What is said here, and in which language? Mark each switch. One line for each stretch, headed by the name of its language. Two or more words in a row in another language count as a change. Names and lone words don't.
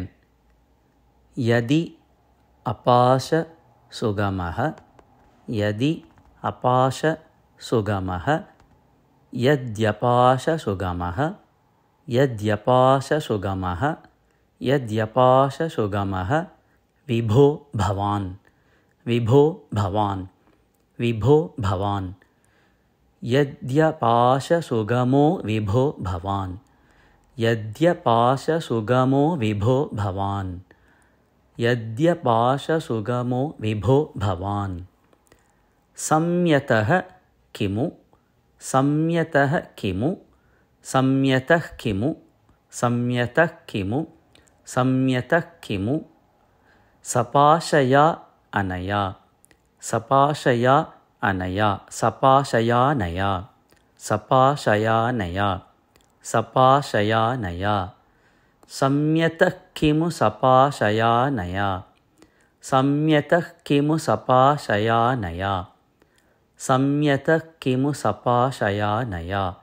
Sanskrit: यदि अपाश सुगमः यदि अपाश सुगमः यद्यपाश सुगमः यद्यपाश सुगमः यद्यपाश सुगमः विभो भवान् विभो भवान् विभो भवान् यद्यपाश सुगमो विभो भवान् यद्यपाश सुगमो विभो भवान् यद्यपाश सुगमो विभो भवान् संयतः किमु संयतः किमु संयतः किमु संयतः किमु संयतः किमु सपाशय अनया सपाशय अनया सपाशयानया सपाशयानया सपाशयानया संयतः किमु सपाशयानया संयतः किमु सपाशयानया संयतः किमु सपाशयानया